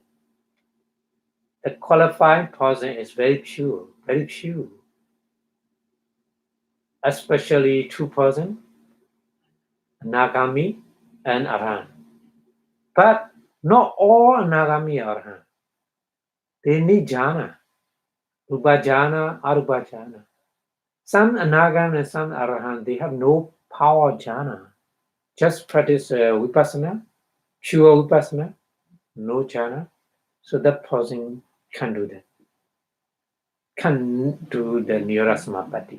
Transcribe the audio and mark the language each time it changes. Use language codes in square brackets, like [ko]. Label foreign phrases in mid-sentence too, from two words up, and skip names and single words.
[en] The qualified person is very pure, especially two persons, Nagami and Arhan. But not all Nagami Arhan. They need jhana, [pi] Rupa jhana, Arupa jhana. [en] Some Anagam and some Arhan, they have no power jhana. Just practice Vipassanā, pure Vipassanā, no jhana. So that person can do that. Can do the [pi] Niyora Samapati.